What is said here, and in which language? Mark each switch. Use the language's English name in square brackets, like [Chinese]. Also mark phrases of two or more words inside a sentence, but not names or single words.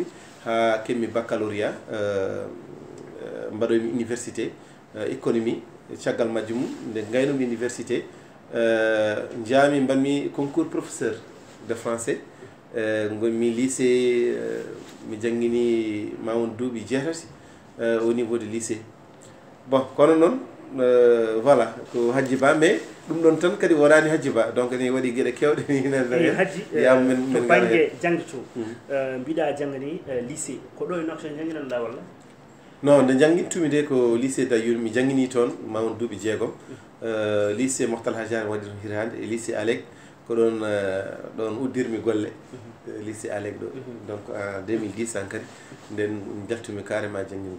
[Fula] ha keɓmi baccalauréat mbaɗoymi [French] université économie [Fula] caggal majjum nde gaynomi université jaami mbanmi [French] concours professeur de français [Fula] gonmi lycée mi janggini ma won duuɓi jeetati [French] au niveau de lycée [Fula] bon kono noon voilà ko Hadji Ba mais ɗum ɗon tan kadi wonani Hadji Ba donc ni waɗi gueɗe kewɗe ni Hadji to banggue jangde to mbiɗa janggani lycée ko ɗo e Nouakchott jangguinanɗa walla non nde janguintumi de ko lycée Dayoul mi janggini toon ma won duuɓi jeegom lycée Mokhtar Hadjari waɗi toon hirande e lycée Alec ko ɗon ɗon uddirmi golle lycée Alec ɗo [French] donc en 2010 [Fula] an kadi nden jaltumi carrément janngingol